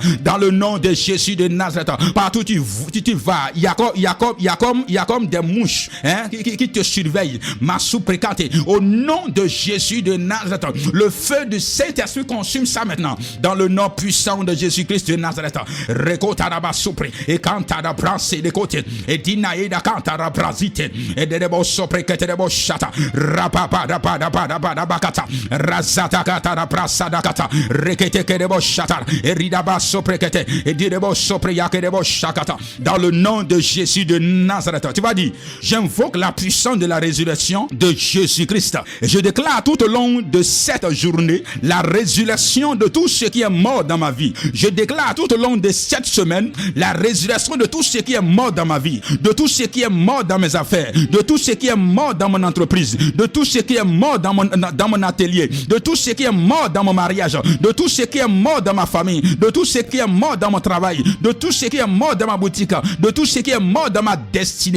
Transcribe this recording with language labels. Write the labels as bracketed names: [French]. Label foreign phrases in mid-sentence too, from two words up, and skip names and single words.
[French] Dans le nom de Jésus de Nazareth, partout tu vas, il y a comme des mouches qui te surveillent. Ma sous-précante, au nom de Jésus de Nazareth, le feu du Saint-Esprit consume ça maintenant. Dans le nom puissant de Jésus-Christ de Nazareth. Rekotaraba supri et kantara branse de côté et dinaïda kantara brasite et de debo sopre keterebo shata rapapa bakata razata katara brasada kata rekete kedebo shata et ridaba sopre kete et direbo sopre yakedebo shakata. Dans le nom de Jésus de Nazareth, tu vas dire, j'invoque la puissance de la résurrection de Jésus-Christ et je déclare tout au long de cette journée la résurrection de tout ce qui est mort dans ma vie. Je déclare tout au long de cette semaine la résurrection de tout ce qui est mort dans ma vie, de tout ce qui est mort dans mes affaires, de tout ce qui est mort dans mon entreprise, de tout ce qui est mort dans mon atelier, de tout ce qui est mort dans mon mariage, de tout ce qui est mort dans ma famille, de tout ce qui est mort dans mon travail, de tout ce qui est mort dans ma boutique, de tout ce qui est mort dans ma destinée.